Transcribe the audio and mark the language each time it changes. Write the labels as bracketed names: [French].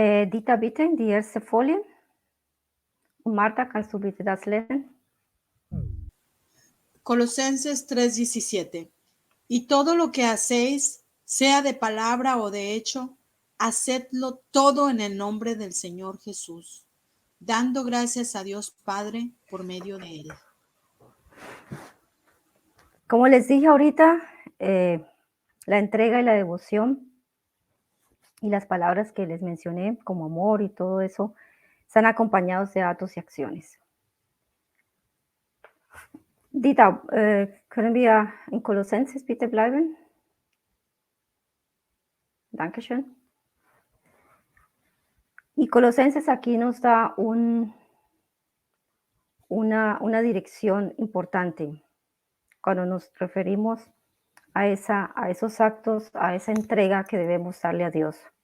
[German] Dita bitte die erste Folie. Und Marta, kannst du bitte das lesen? [Spanish] Colosenses 3:17. Y todo lo que hacéis, sea de palabra o de hecho, hacedlo todo en el nombre del Señor Jesús, dando gracias a Dios Padre por medio de él. Como les dije ahorita, la entrega y la devoción y las palabras que les mencioné, como amor y todo eso, están acompañados de actos y acciones. [German] Dita, können wir in Kolossenses bitte bleiben? Dankeschön. [Spanish] Y Colosenses aquí nos da una dirección importante cuando nos referimos a esos actos, a esa entrega que debemos darle a Dios.